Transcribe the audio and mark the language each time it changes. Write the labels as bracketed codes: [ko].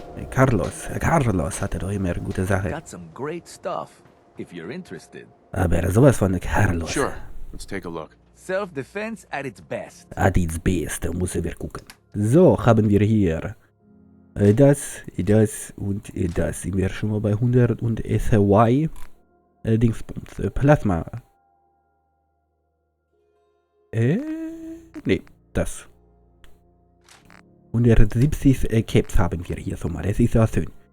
[de] Carlos hatte doch immer eine gute Sache. [en] Got some great stuff, if you're interested. [de] Aber sowas von Carlos. [en] Sure. Let's take a look. Self-defense at its best. At its best, [de] da müssen wir gucken. So, haben wir hier das und das. Sind wir schon mal bei 100 und SY Dingsbums. Plasma. Nee, das. 170 Caps haben wir hier so mal. Das ist ja schön.